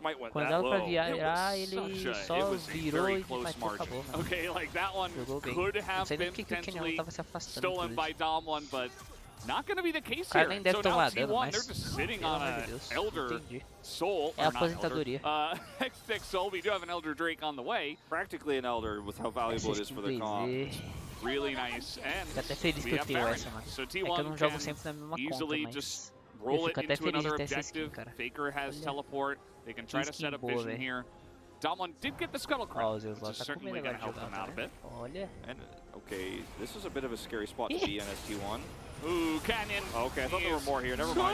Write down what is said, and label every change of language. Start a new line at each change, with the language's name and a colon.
Portuguese: Quando dava pra virar, ele só virou e acabou. Jogou bem. Não sei nem porque que o Canyon Law tava se afastando.
English: Damwon, but not going to be the case here. So now T1, they're just sitting on an Elder Soul.
Portuguese: É a aposentadoria.
English: Hextech Soul, we do have an Elder Drake on the way. Practically an Elder with how valuable it is for the comp. Really nice. And
Portuguese: fico até feliz que eu tenho essa, mano.
English: So
Portuguese: é que eu não jogo sempre na mesma conta, mas
English: roll it into another objective. Faker has teleport. They can try to set up vision here. Damwon did get the Scuttle Crown, which is certainly going to help them out a bit. And, okay, this is a bit of a scary spot to be in as T1. Ooh, Canyon. Okay, I thought there were more here. Never mind.